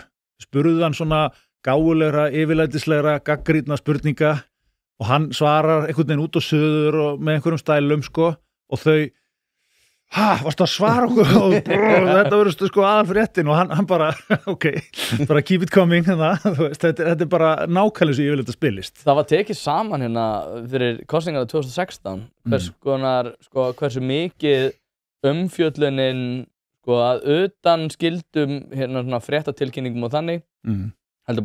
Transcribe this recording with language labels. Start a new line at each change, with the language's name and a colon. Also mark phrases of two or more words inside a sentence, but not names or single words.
Icelandic: Spurðu hann svona gáfulegra, yfirlætislegra, gaggrýtna spurninga og hann svarar einhvern veginn út og suður og með einhverjum stælum sko og þau varstu að svara okkur og þetta verður sko aðalfréttin og hann bara, bara
English: keep it coming
Icelandic: þetta er bara nákvæmlega sem ég vil þetta spilist. Það var tekið saman hérna fyrir kosningarna 2016 hversu mikið umfjöllunin sko að utan skildum hérna svona fréttatilkynningum og þannig heldur